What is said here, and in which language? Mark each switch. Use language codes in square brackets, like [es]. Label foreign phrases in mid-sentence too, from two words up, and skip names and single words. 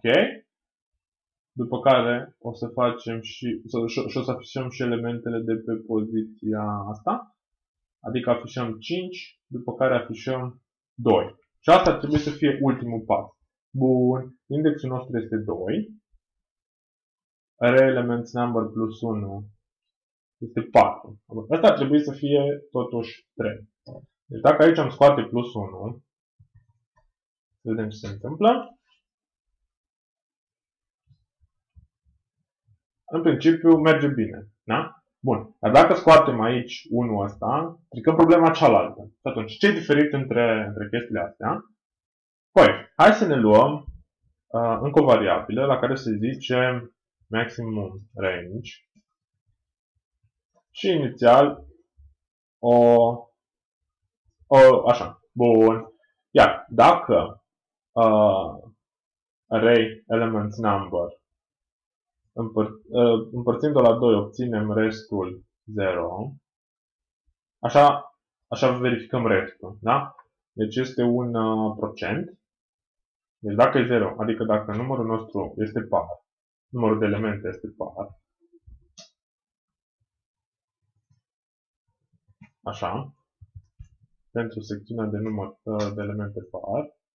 [ro] După care o să facem și o să afișăm și elementele de pe poziția asta. Adică afișăm 5, după care afișăm 2. Și asta ar trebui să fie ultimul pas. Bun. Indexul nostru este 2. [en] Array elements number [ro] plus 1 este 4. Asta ar trebui să fie totuși 3. Deci dacă aici am scoate plus 1, să vedem ce se întâmplă. În principiu merge bine. Da? Bun. Dar dacă scoatem aici 1 ăsta, trecăm problema cealaltă. Și atunci, ce e diferit între chestiile astea? Păi, hai să ne luăm încă o variabilă la care se zice [en] maximum range [ro] și inițial așa. Bun. Iar dacă [en] array elements number [ro] împărțind-o la 2 obținem restul 0, așa verificăm restul. Da? Deci este un procent. Deci dacă e 0, adică dacă numărul nostru este par, numărul de elemente este par, așa, pentru secțiunea de număr de elemente par.